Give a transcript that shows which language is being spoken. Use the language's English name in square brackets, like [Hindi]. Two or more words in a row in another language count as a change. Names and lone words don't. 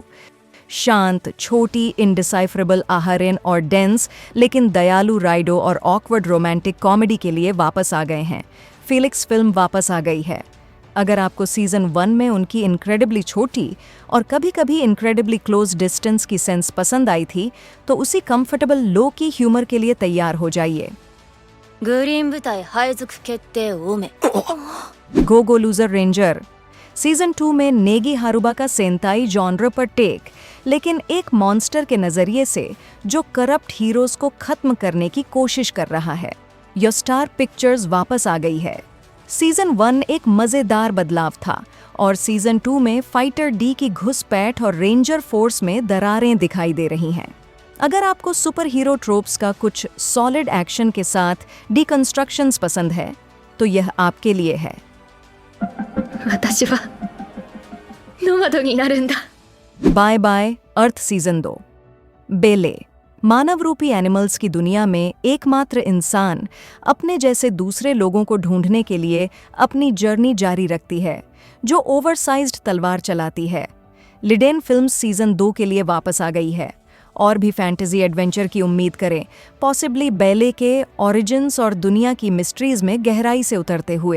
[Hindi] शांत, छोटी, इनडिसाइफरेबल आहरेन और डेंस लेकिन दयालु राइडो और ऑकवर्ड [English] romantic comedy [Hindi] के लिए वापस आ गए हैं। फिलिक्स फिल्म वापस आ गई है। अगर आपको सीजन 1 में उनकी इनक्रेडिबली छोटी और कभी कभी [English] incredibly close distance [Hindi] की सेंस पसंद आई थी तो उसी [English] comfortable low key humor [Hindi] के लिए तैयार हो जाइए। [Japanese] グリーン部隊配属決定オメ [Hindi] गोगो लूजर रेंजर। सीजन 2 में नेगी हारुबा का सेंताई जॉनर पर टेक, लेकिन एक मॉन्स्टर के नजरिए से जो [English] corrupt heroes [Hindi] को खत्म करने की कोशिश कर रहा है। योस्टार पिक्चर्स वापस आ गई है। सीजन 1 एक मजेदार बदलाव था और सीजन 2 में फाइटर डी की घुसपैठ और [English] ranger force [Hindi] में दरारें दिखाई दे रही हैं। अगर आपको [English] super hero tropes [Hindi] का कुछ [English] solid action [Hindi] के साथ डिकंस्ट्रक्शंस पसंद है तो यह आपके लिए है। [Japanese] 私はノマドになるんだ [Hindi] बाय बाय अर्थ सीजन 2। बेले। मानव रूपी एनिमल्स की दुनिया में एकमात्र इंसान अपने जैसे दूसरे लोगों को ढूंढने के लिए अपनी जर्नी जारी रखती है जो ओवरसाइज्ड तलवार चलाती है। लिडेन फिल्म्स सीजन 2 के लिए वापस आ गई है और भी [English] fantasy adventure [Hindi] की उम्मीद करें, पॉसिबली बेले के ओरिजिन्स और दुनिया की मिस्ट्रीज में गहराई से उतरते हुए।